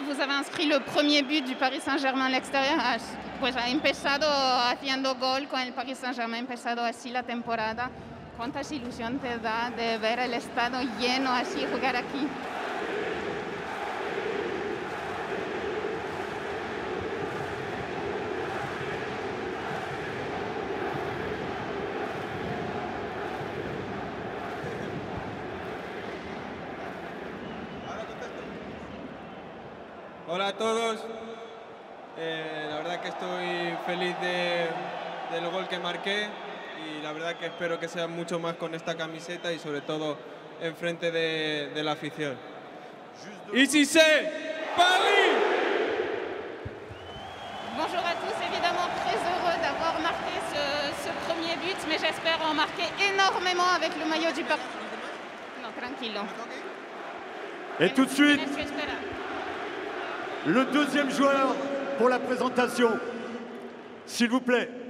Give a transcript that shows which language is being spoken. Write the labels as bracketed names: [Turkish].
[French] Vous avez inscrit le premier but du Paris Saint-Germain à l'extérieur. [Spanish] Pues ha empezado haciendo gol con el Paris Saint-Germain, ha empezado así la temporada. ¿Cuántas ilusión te da de ver el estadio lleno así jugar aquí? Hola a todos, la verdad que estoy feliz del gol que marqué y la verdad que espero que sea mucho más con esta camiseta y sobre todo enfrente de la afición. [French] Ici c'est Paris! Bonjour à tous, évidemment très heureux d'avoir marqué ce premier but, mais j'espère en marquer énormément avec le maillot du Paris. Non, tranquillo. Et tout de suite, le deuxième joueur pour la présentation. S'il vous plaît.